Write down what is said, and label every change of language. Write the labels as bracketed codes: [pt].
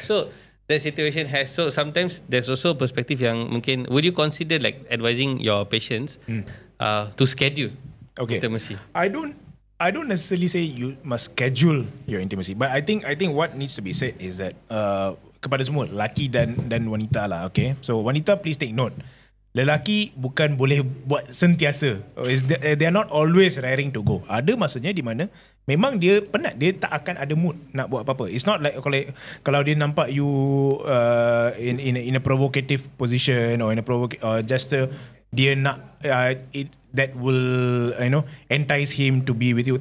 [en] So that situation has, so sometimes there's also a perspective [ms] yang mungkin, [en] would you consider like advising your patients to schedule intimacy? I don't necessarily say you must schedule your intimacy, but I think what needs to be said is that [ms] kepada semua lelaki dan wanita lah, [en] okay. So wanita, please take note. [ms] Lelaki bukan boleh buat sentiasa. [en] They are not always raring to go. [ms] Ada masanya di mana memang dia penat, dia tak akan ada mood nak buat apa-apa. [en] It's not like [ms] kalau dia nampak [en] you in a provocative position or in a or just [ms] dia nak [en] that will entice him to be with you.